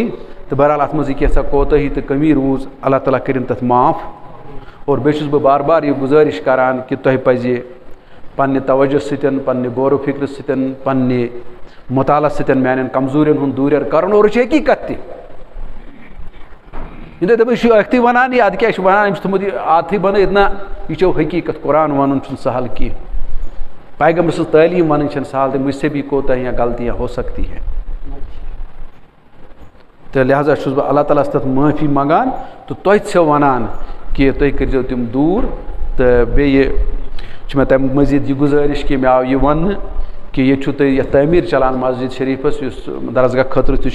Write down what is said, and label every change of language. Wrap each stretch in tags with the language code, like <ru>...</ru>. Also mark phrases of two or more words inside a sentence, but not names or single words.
<ks>تہٕ بہرحال اتھ منٛز یہِ کینٛژھا کوتٲہی تہٕ کٔمی روٗز اللہ تعالیٰ کٔرِنۍ تتھ معاف اور بیٚیہِ چھُس بہٕ بار بار یہِ گُزٲرِش کران کہِ تۄہہِ پزِ پننہِ توجہ سۭتۍ پننہِ غور و فکرٕ سۭتۍ پننہِ مطالعہ سۭتۍ میانٮ۪ن کمزوٗرین ہُنٛد دوٗریر کرُن اور یہِ چھِ حقیٖقت تہِ یہِ تُہۍ دٔپِو یہِ چھُ أکھتٕے ونان یہِ ادٕ کیٛاہ چھُ ونان أمۍ چھُ تھوٚمُت یہِ عادتھٕے بنٲیِتھ نہ یہِ چھو حقیٖقت قرآن ونُن چھُنہٕ سہل کینٛہہ پیغمبر سٕنٛز تعلیٖم ونٕنۍ چھنہٕ سہل تہٕ</ks> <ur>مجھ سے بھی کوتاہیاں غلطیاں ہو سکتی ہیں</ur> <ks>تہٕ لہٰذا چھُس بہٕ اللہ تعالیٰ ہس تتھ معٲفی منگان تہٕ تۄہہِ چھو ونان کہ تُہۍ کٔرۍزیو تِم دوٗر تہٕ بیٚیہِ چھِ مےٚ تَمہِ مٔزیٖد یہِ گُزٲرِش کہ مےٚ آو یہِ وننہٕ کہ ییٚتہِ چھُو تۄہہِ یتھ تعمیٖر چلان مسجد شریٖفس یُس درسگاہ خٲطرٕ تہِ</ks>